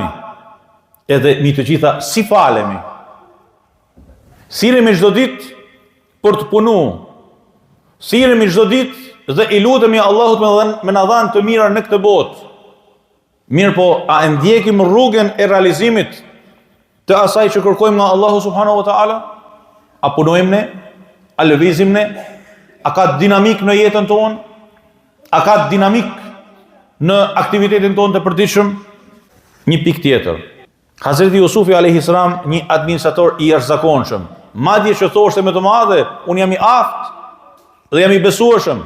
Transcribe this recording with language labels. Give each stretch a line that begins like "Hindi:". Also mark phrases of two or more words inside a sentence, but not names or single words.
Albanian: Edhe mi të gjitha si falemi? Siremi çdo ditë për të punu. Siremi çdo ditë dhe i lutemi Allahut me na dhanë të mira në këtë botë. Mirë po, a e ndjekim rrugën e realizimit të asaj që kërkojmë nga Allahu
Arabic: سبحانه وتعالى?
Albanian: A punojmë ne? A lëvizim ne? A ka dinamik në jetën tonë? A ka dinamik në aktivitetin tonë të përditshëm? Një pikë tjetër. Hazreti Jusufi a.s. një administrator i jashtëzakonshëm. Madje që thoshte me të madhe, unë jam i aftë dhe jam i besueshëm.